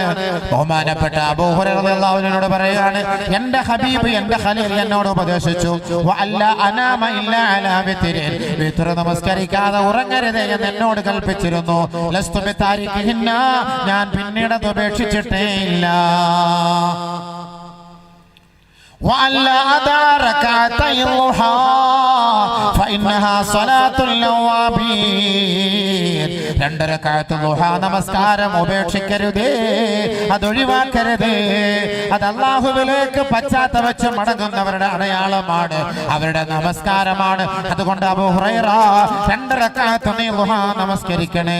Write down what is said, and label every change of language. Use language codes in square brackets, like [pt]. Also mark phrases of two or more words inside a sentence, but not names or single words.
[ml] ബഹുമാനപ്പെട്ട അബൂ ഹുറൈറ [ar] رضي الله عنه [ml] പറയുകയാണ്, എൻ്റെ ഹബീബ് എൻ്റെ ഖലീൽ എന്നോട് ഉപദേശിച്ചു, [ar] وألا أنام إلا على وتر, [ml] വിത്ർ നമസ്കരിക്കാതെ ഉറങ്ങരുത് എന്ന് എന്നോട് കൽപ്പിച്ചിരുന്നു. [ar] لست بتاركهن, [ml] ഞാൻ പിന്നീട് അത് ഉപേക്ഷിച്ചിട്ടേ ഇല്ല. [ar] وألا أدع ركعتي الضحى فإنها صلاة الأوابين. [ml] 2 റക്അത്ത് ദുഹാ നമസ്കാരം ഉപേക്ഷിക്കരുതേ, അതൊഴിവാക്കരുതേ. അത് അല്ലാഹുവിലേക്ക് പശ്ചാത്തപിച്ച് മടങ്ങുന്നവരുടെ അടയാളമാണ്, അവരുടെ നമസ്കാരമാണ്. അതുകൊണ്ട് അബൂ ഹുറൈറ 2 റക്അത്ത് നീ ദുഹാ നമസ്കരിക്കണേ.